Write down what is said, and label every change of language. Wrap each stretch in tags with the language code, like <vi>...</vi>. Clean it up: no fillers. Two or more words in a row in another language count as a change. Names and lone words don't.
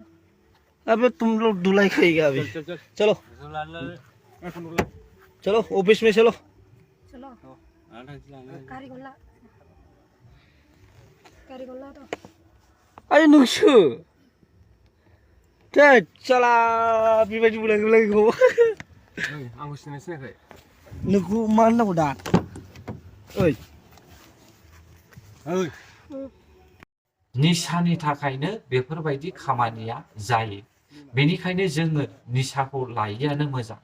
<hi>अबे तुम लोग धुलाई खाएगा अभी। चलो चलो ऑफिस में चलो। चलो गाड़ी गोला तो</hi> <brx>अरे नुसु चला बेबायदि बुलायखौ आंबो सिनायाखै नोंखौ मा होननांगौ दा ओइ निसानि थाखायनो बेफोरबायदि खामानिया जायो। बेनिखायनो जोङो निसाखौ लायैयानो मोजां।</brx>